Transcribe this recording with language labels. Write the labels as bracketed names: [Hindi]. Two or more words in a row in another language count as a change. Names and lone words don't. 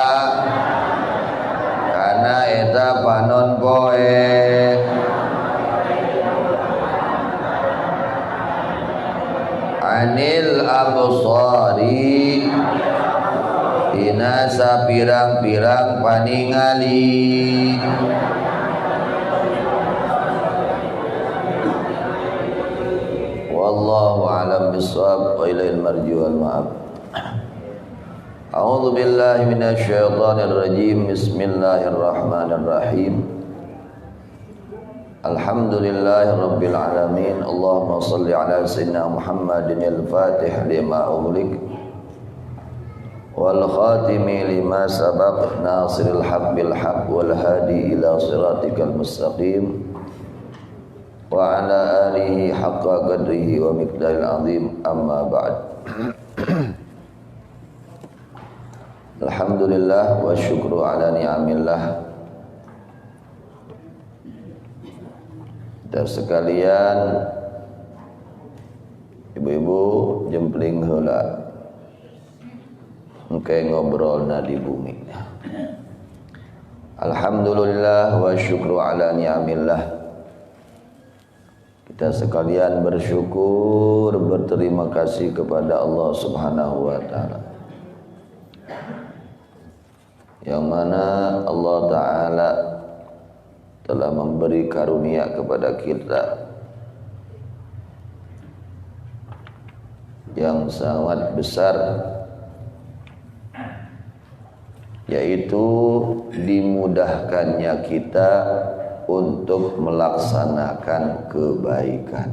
[Sundanese] kana eta panon poe [Arabic] عن الأبصار [Sundanese] dina sapirang-pirang paningali [Arabic] والله أعلم بالصواب وإليه المرجع والمآب. أعوذ بالله من الشيطان الرجيم. بسم الله الرحمن الرحيم. الحمد لله رب العالمين. اللهم صل على سيدنا محمد الفاتح لما أغلق والخاتم لما سبق ناصر الحق بالحق والهادي إلى صراطك المستقيم وعلى آله حق قدره ومقداره العظيم أما بعد. الحمد لله والشكر على نعم الله. [Indonesian] Dan sekalian ibu-ibu [Sundanese] jempling heula engke ngobrolna di bumi. [Arabic] الحمد لله والشكر على نعم الله. [Indonesian] Kita sekalian bersyukur, berterima kasih kepada Allah [Arabic] سبحانه وتعالى. [Indonesian] Yang mana Allah taala telah memberi karunia kepada kita yang sangat besar, yaitu dimudahkannya kita untuk melaksanakan kebaikan.